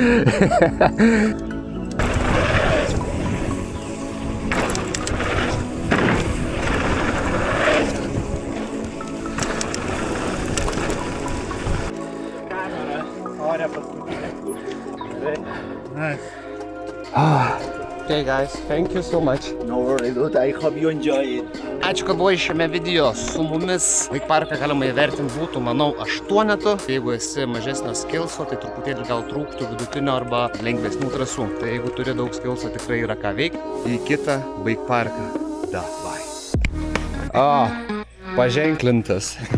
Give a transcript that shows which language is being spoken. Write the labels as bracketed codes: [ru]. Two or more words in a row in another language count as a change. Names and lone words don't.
[lt] Kamera, ore paskutinė. [en] Okay guys, thank you so much. No worries, dude, I hope you enjoy it. [lt] Ačiū, kad buvai šiame video su mumis. Bike parką galima įvertinti būtų, manau, 8. Jeigu esi mažesnio skilso, tai truputėlį gal trūktų vidutinio arba lengvesnių trasų. Tai jeigu turi daug skilso, tikrai yra ką veikti. Į kitą bike parką. Davai. O, paženklintas.